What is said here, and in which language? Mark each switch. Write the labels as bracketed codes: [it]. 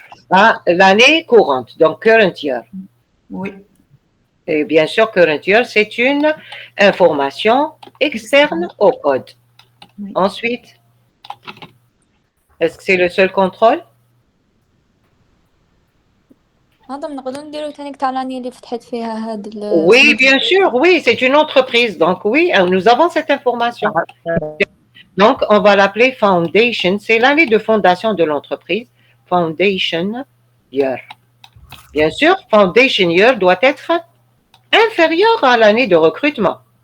[fr] À l'année courante, donc [en] current year. [fr] Oui. Et bien sûr, [en] current year, [fr] c'est une information externe au code. Oui. Ensuite, est-ce que c'est le seul contrôle? [ar] هذا بنقدروا نديرو تاني تاع [fr] l'année [ar] اللي فتحت فيها هاد [fr] Oui, bien sûr, oui, c'est une entreprise. Donc oui, nous avons cette information. Donc, on va l'appeler foundation. C'est l'année de fondation de l'entreprise. [en] Foundation year. [fr] Bien sûr, [en] foundation year [fr] doit être inférieur à l'année de recrutement.